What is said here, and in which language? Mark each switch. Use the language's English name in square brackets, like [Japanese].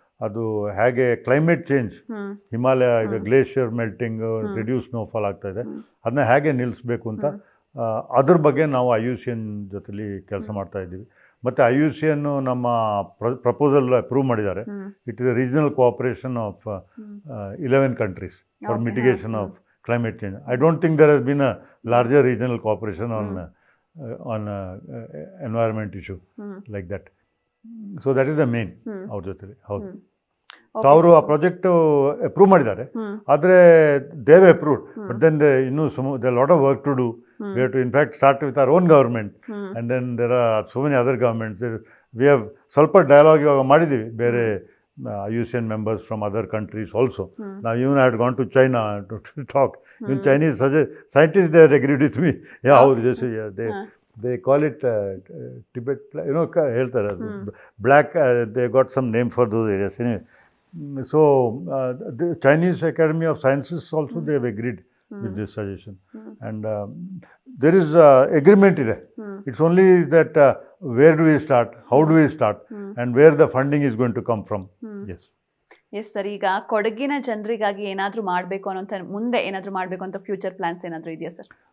[Kannada] ಅದು ಹೇಗೆ climate change, Himalaya ಇದು ಗ್ಲೇಷಿಯರ್ ಮೆಲ್ಟಿಂಗ್, ರಿಡ್ಯೂಸ್ ಸ್ನೋಫಾಲ್ ಆಗ್ತಾ ಇದೆ, ಅದನ್ನ ಹೇಗೆ ನಿಲ್ಲಿಸಬೇಕು ಅಂತ ಅದ್ರ ಬಗ್ಗೆ ನಾವು IUCN ಜೊತೆಲಿ ಕೆಲಸ ಮಾಡ್ತಾ ಇದ್ದೀವಿ. ಮತ್ತು IUCN ನಮ್ಮ ಪ್ರಪೋಸಲ್ ಅಪ್ರೂವ್ ಮಾಡಿದ್ದಾರೆ. [English] It is regional cooperation of 11 countries for mitigation of climate change. I don't think there has been a larger regional cooperation on environment issue like that. So that is the main [Kannada] ಅವ್ರ ಜೊತೆಲಿ. ಹೌದು. So ಅವರು ಆ project approve ಮಾಡಿದ್ದಾರೆ. [English] ಆದರೆ they've approved, but then ಇನ್ನೂ they lot of work to do. We have to in fact start with our own government, and then there are so many other governments. We have [Kannada] ಸ್ವಲ್ಪ dialogue ಇವಾಗ ಮಾಡಿದ್ದೀವಿ [English] ಬೇರೆ IUCN members from other countries also. Now even I had gone to China to talk. Even Chinese scientists, they had agreed with me. Yeah, how they call it Tibet, ಹೇಳ್ತಾರೆ black, they got some name for those areas anyway. So the Chinese Academy of Sciences also, they have agreed with this suggestion, and there is agreement ಇದೆ. It's only that where do we start, how do we start, and where the funding is going to come from. [Kannada] Yes sir, ಈಗ ಕೊಡಗಿನ ಜನರಿಗಾಗಿ ಏನಾದರೂ ಮಾಡಬೇಕು ಅನ್ನೋಂಥ, ಮುಂದೆ ಏನಾದರೂ ಮಾಡಬೇಕು ಅಂತ ಫ್ಯೂಚರ್ ಪ್ಲಾನ್ಸ್ ಏನಾದರೂ ಇದೆಯಾ ಸರ್?